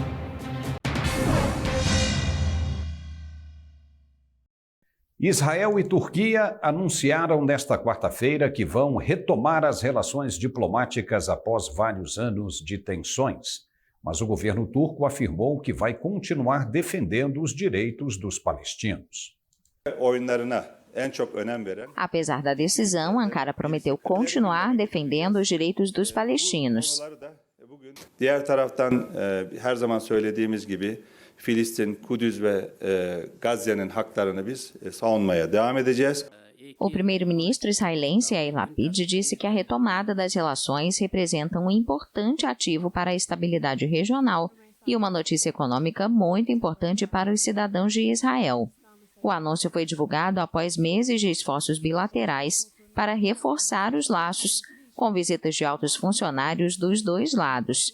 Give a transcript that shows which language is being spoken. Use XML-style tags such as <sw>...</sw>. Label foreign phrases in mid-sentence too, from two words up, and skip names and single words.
<pt>Israel e Turquia anunciaram nesta quarta-feira que vão retomar as relações diplomáticas após vários anos de tensões. Mas o governo turco afirmou que vai continuar defendendo os direitos dos palestinos. Apesar da decisão, Ankara prometeu continuar defendendo os direitos dos palestinos.</pt> <tr>Diğer taraftan her zaman söylediğimiz gibi Filistin, Kudüs ve Gazze'nin haklarını biz savunmaya devam edeceğiz.</tr> <pt>O primeiro-ministro israelense Yair Lapid disse que a retomada das relações representa um importante ativo para a estabilidade regional e uma notícia econômica muito importante para os cidadãos de Israel. O anúncio foi divulgado após meses de esforços bilaterais para reforçar os laços, com visitas de altos funcionários dos dois lados.</pt>